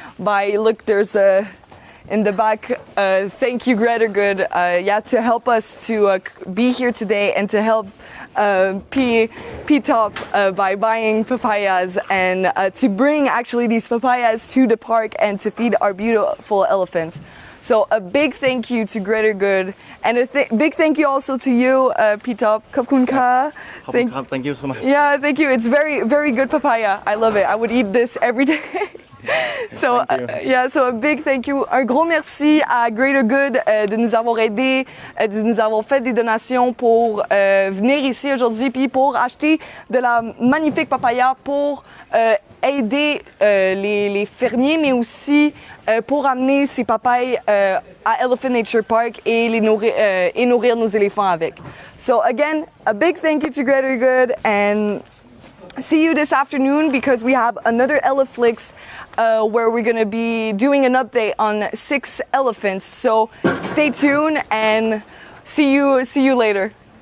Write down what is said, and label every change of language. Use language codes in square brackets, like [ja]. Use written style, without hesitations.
[en] Look, there's in the back, thank you Greater Good, to help us to be here today and to help P-Top by buying papayas and to bring actually these papayas to the park and to feed our beautiful elephants. So a big thank you to Greater Good, and a big thank you also to you, P-Top. [th] Kapkunka. [en] Thank you so much. Yeah, thank you. It's very, very good papaya. I love it. I would eat this every day. So a big thank you. [fr] Un gros merci à Greater Good de nous avoir aidés, de nous avoir fait des donations pour venir ici aujourd'hui, puis pour acheter de la magnifique papaya pour aider les fermiers, mais aussi pour amener ces papayes à Elephant Nature Park et nourrir nos éléphants avec. [en] So again, a big thank you to Greater Good, and see you this afternoon because we have another EleFlix where we're going to be doing an update on 6 elephants. So stay tuned and see you later.